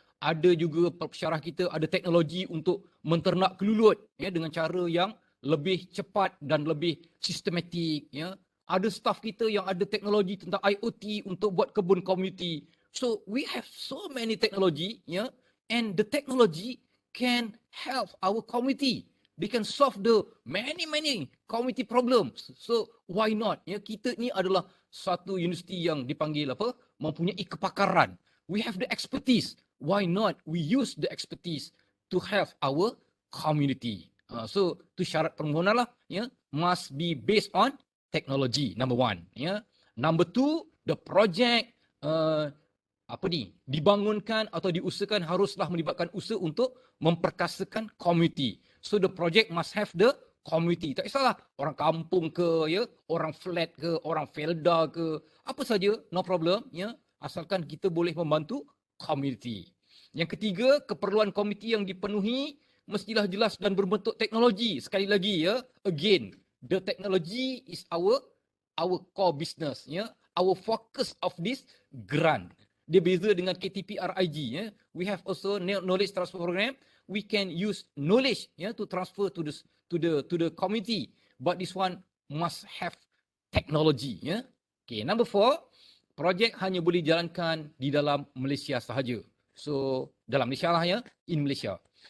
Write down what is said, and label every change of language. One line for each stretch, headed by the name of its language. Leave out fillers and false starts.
Malay: Ada juga pensyarah kita ada teknologi untuk menternak kelulut ya dengan cara yang lebih cepat dan lebih sistematik ya. Ada staf kita yang ada teknologi tentang IoT untuk buat kebun komuniti.
English: So we have so many technology ya, and the technology can help our community. They can solve the many community problems. So why not?
Malay: Ya, kita ni adalah satu universiti yang dipanggil mempunyai kepakaran.
English: We have the expertise. Why not we use the expertise to help our community? So
Malay: tu syarat permohonan lah ya,
English: must be based on technology. Number one ya. Number two, the project
Malay: dibangunkan atau diusahakan haruslah melibatkan usaha untuk memperkasakan community.
English: So the project must have the community.
Malay: Tak kisahlah orang kampung ke ya, orang flat ke, orang felda ke, apa saja,
English: no problem
Malay: ya, asalkan kita boleh membantu community. Yang ketiga, keperluan komiti yang dipenuhi mestilah jelas dan berbentuk teknologi. Sekali lagi ya,
English: again, the technology is our core business ya, our focus of this grant.
Malay: Dia beza dengan KTP-RIG ya.
English: We have also knowledge transfer program. We can use knowledge ya to transfer to the community, but this one must have technology ya. Okay, number 4,
Malay: projek hanya boleh dijalankan di dalam Malaysia sahaja. So dalam Malaysia lah ya,
English: in Malaysia.